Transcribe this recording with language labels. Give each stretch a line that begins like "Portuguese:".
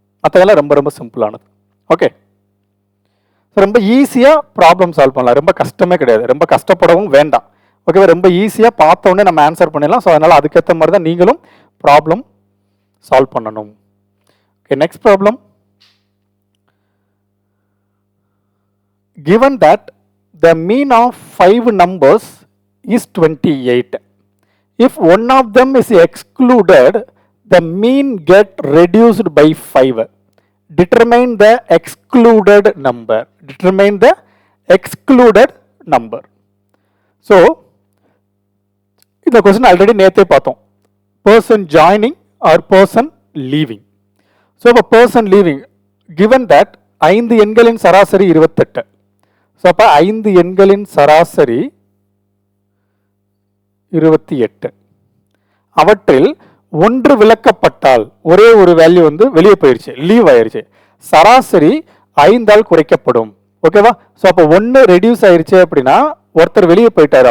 Tamil: மற்றதெல்லாம் ரொம்ப ரொம்ப சிம்பிளானது. ஓகே. ஸோ ரொம்ப ஈஸியாக ப்ராப்ளம் சால்வ் பண்ணலாம். ரொம்ப கஷ்டமே கிடையாது, ரொம்ப கஷ்டப்படவும் வேண்டாம். ஓகேவா? ரொம்ப ஈஸியாக பார்த்தோன்னே நம்ம ஆன்சர் பண்ணிடலாம். ஸோ அதனால் அதுக்கேற்ற மாதிரி தான் நீங்களும் ப்ராப்ளம் சால்வ் பண்ணணும். Okay, next problem.
English: given that the mean of 5 numbers is 28. If one of them is excluded, the mean get reduced by 5. Determine the excluded number. Determine the excluded number.
Tamil: So, இந்த question already நேத்தே பார்த்தோம்.
English: Person joining or person leaving. So, a person leaving, given that 5
Tamil: எண்களின் சராசரி 28. So, அப்போ 5 எண்களின் சராசரி 28. அவற்றில் ஒன்று விலக்கப்பட்டால் ஒரே ஒரு வேல்யூ வந்து வெளியே போயிடுச்சு, லீவ் ஆயிடுச்சு, சராசரி 5ஆல் குறைக்கப்படும். ஓகேவா? ஸோ அப்போ 1 ரெடியூஸ் ஆயிடுச்சு அப்படின்னா ஒருத்தர் வெளியே போயிட்டாரு.